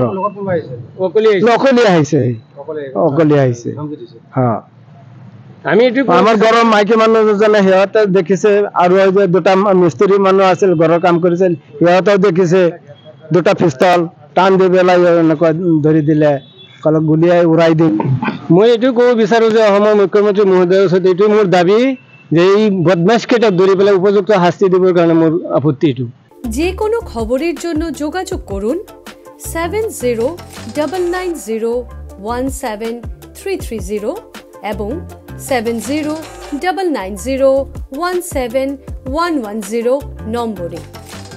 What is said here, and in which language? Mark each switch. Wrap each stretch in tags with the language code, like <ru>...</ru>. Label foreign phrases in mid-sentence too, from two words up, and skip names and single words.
<as>অকলে আহিছে, আমাৰ ঘৰৰ মাইকী মানুহ দুজনে সিহঁতে দেখিছে, আৰু দুটা মিস্ত্ৰী মানুহ আছিল ঘৰৰ কাম কৰিছিল, সিহঁতেও দেখিছে। দুটা পিস্তল টান দি পেলাই এনেকুৱা ধৰি দিলে, ক'লে গুলীয়াই উৰাই দিম। মই এইটো ক'ব বিচাৰো যে অসমৰ মুখ্যমন্ত্ৰী মহোদয়ৰ ওচৰত এইটো মোৰ দাবী যে এই বদমাইশ কেইটাক ধৰি পেলাই উপযুক্ত শাস্তি দিবৰ কাৰণে মোৰ আপত্তি এইটো।</as> <bn>যে কোনো খবরের জন্য যোগাযোগ করুন 7099017330 এবং 7099017110 নম্বরে।</bn>